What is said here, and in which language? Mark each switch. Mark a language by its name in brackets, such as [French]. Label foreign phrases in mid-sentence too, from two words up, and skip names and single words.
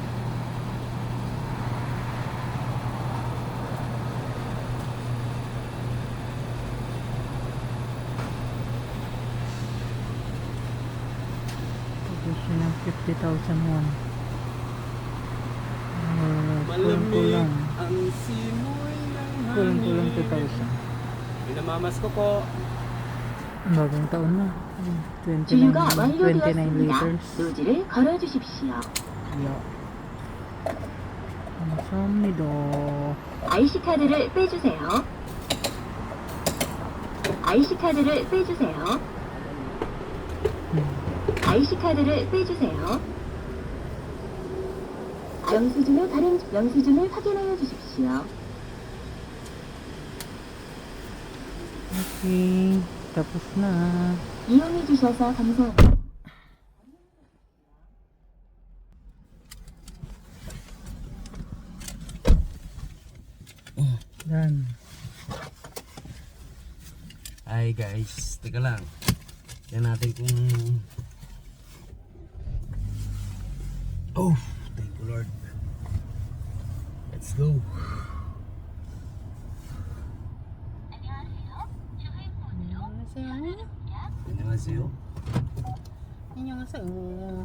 [Filipino] Pagkasya ng 50,000 won. Kulang-kulang. Ang simoy ng Kulang-kulang 2,000. Pinamamas ko po. Bagong taon na. [Korean] 주유가 29 완료되었습니다. liters. 노즐을 걸어주십시오. Yeah. 감사합니다. IC 카드를 빼주세요. IC 카드를 빼주세요. IC 카드를 빼주세요. 영수증을 확인하여 주십시오. [Filipino] Okay. Tapos na. [Korean] 이용해 주셔서 감사합니다. [English] Done. Hi guys, [Filipino] teka lang. Yan natin kung... [English] Oh, thank you Lord. Let's go. [Korean] Annyeonghaseyo. Annyeonghaseyo.